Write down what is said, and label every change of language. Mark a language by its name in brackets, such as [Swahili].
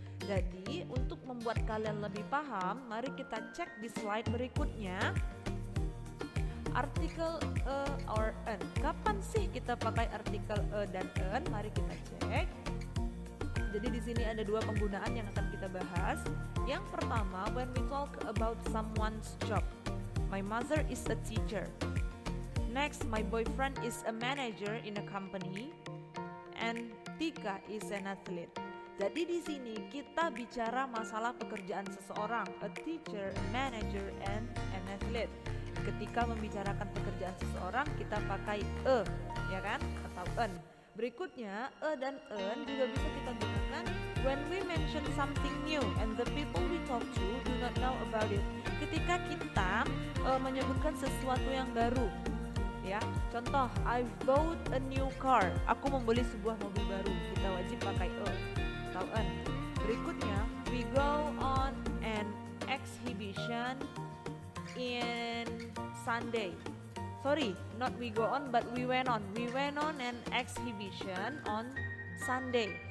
[Indonesian] Jadi untuk membuat kalian lebih paham, mari kita cek di slide berikutnya. Artikel a or an. Kapan sih kita pakai artikel a dan an? Mari kita cek. Jadi di sini ada dua penggunaan yang akan kita bahas. Yang pertama, [English] when we talk about someone's job. My mother is a teacher. Next, my boyfriend is a manager in a company. And Tika is an athlete. [Indonesian] Jadi di sini kita bicara masalah pekerjaan seseorang, [English] a teacher, a manager, and an athlete. [Indonesian] Ketika membicarakan pekerjaan seseorang kita pakai a, ya kan, atau an. Berikutnya a dan an juga bisa kita gunakan [English] when we mention something new and the people we talk to do not know about it. [Indonesian] Ketika kita menyebutkan sesuatu yang baru, ya. Contoh, [English] I bought a new car. [Indonesian] Aku membeli sebuah mobil baru. Kita wajib pakai a atau an. Berikutnya, [English] we go on an exhibition in Sunday. Sorry, not we go on but we went on. We went on an exhibition on Sunday.